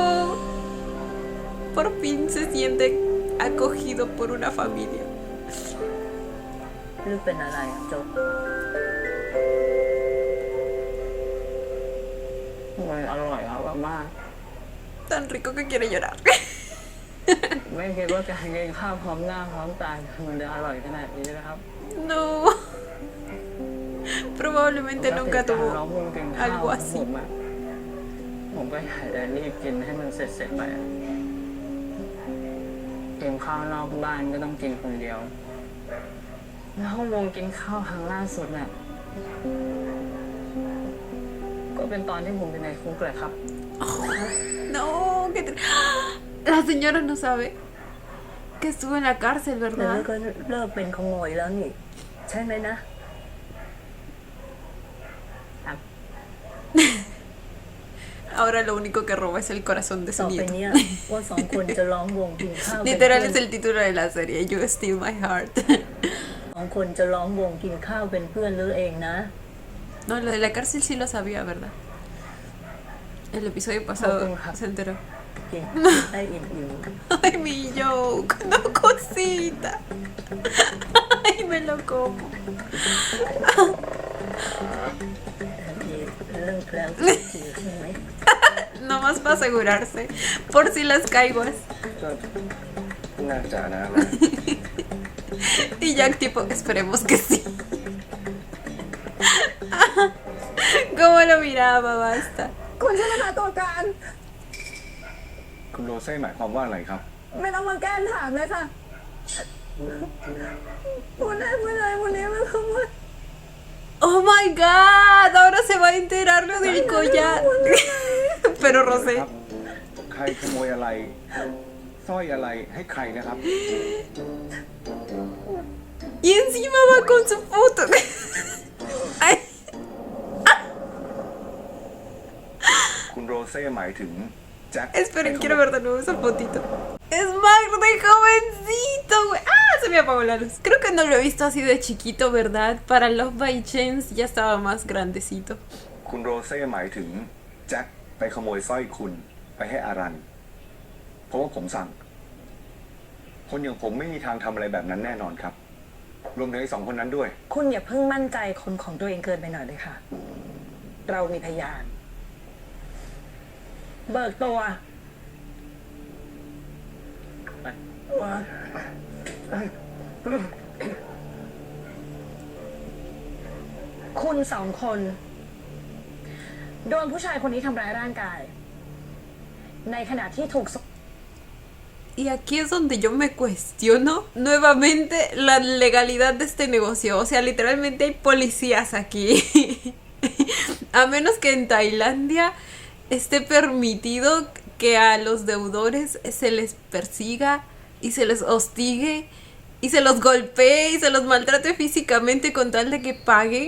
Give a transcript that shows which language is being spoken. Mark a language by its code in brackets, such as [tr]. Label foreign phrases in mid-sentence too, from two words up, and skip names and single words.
[es] Por fin se siente acogido por una familia. [th] หรือเป็นอะไรอะโจก มันอร่อยครับมาก [es] Tan rico que quiere llorar. [th] ไม่คิดว่าการกินข้าวพร้อมหน้าพร้อมตามันจะอร่อยขนาดนี้นะครับ [es] No. Probablemente nunca [th] เรา [es] tuvo [th] เพิ่งกินข้าว [es] algo [th] ของ [es] así. [th] ผมก็อยากจะรีบกินให้มันเสร็จไปอะกินข้าวนอกบ้านก็ต้องกินคนเดียว แล้ววงกินข้าวครั้งล่าสุดน่ะก็เป็นตอนที่ผมเป็นในคุกเลยครับ [es] No, la señora no sabe que estuvo en la cárcel, [th] แต่ [es] ¿verdad? [th] ก็เลิกเป็นขโมยแล้วนี่ ใช่ไหมนะ [es] Ahora lo único que roba es el corazón de [th] ต่ [es] su [th] อไป [es] nieto. [th] เนี้ยว่าสองคนจะล้อมวงกินข้าวเป็น [es] Literal [th] เพื่ [es] es [th] อน [es] el título de la serie, You Steal My Heart. [th] สองคนจะล้อมวงกินข้าวเป็นเพื่อนหรือเองนะ [es] No, lo de la cárcel sí lo sabía, ¿verdad? El episodio pasado se enteró. [th] กินให้อิ่ม [es] Ay, mi joke, no cosita. Ay, me lo como. [th] ๆเรื่องแล้วจืดใช่ไหม [es] Nomás para asegurarse. Por si las caiguas. [th] ก็น่าจะนะ [es] Y Jack tipo, esperemos que sí. ¿Cómo lo miraba? Basta. [th] คุณใช่ไหมคะตัวการ คุณโรเซ่หมายความว่าอะไรครับ ไม่ต้องมาแกล้งถามเลยค่ะวันนี้มันขโมย [en] Oh my god, [es] ahora se va a enterar lo del collar. Pero Rosé. [th] ครับใครขโมยอะไรสร้อยอะไรให้ใครนะครับ [es] Y encima va con su foto. Ay. [th] คุณโรเซ่หมายถึงแจ็ค [es] Esperen, quiero ver de nuevo esa fotito. Es más de jovencito, güey. Ah, se me apagó la luz. Creo que no lo he visto así de chiquito, ¿verdad? Para Love by Chance ya estaba más grandecito. [th] คุณโรเซ่หมายถึงแจ็คไปขโมยสร้อยคุณไปให้อารัน เพราะว่าผมสั่ง คนอย่างผมไม่มีทางทำอะไรแบบนั้นแน่นอนครับ รวมถึงไอ้สองคนนั้นด้วย คุณอย่าเพิ่งมั่นใจคนของตัวเองเกินไปหน่อยเลยค่ะ เรามีพยาน เบิกตัว คุณสองคน โดนผู้ชายคนนี้ทำร้ายร่างกาย ในขณะที่ถูก [es] Y aquí es donde yo me cuestiono nuevamente la legalidad de este negocio. O sea, literalmente hay policías aquí. A menos que en Tailandia esté permitido que a los deudores se les persiga y se les hostigue y se los golpee y se los maltrate físicamente con tal de que paguen.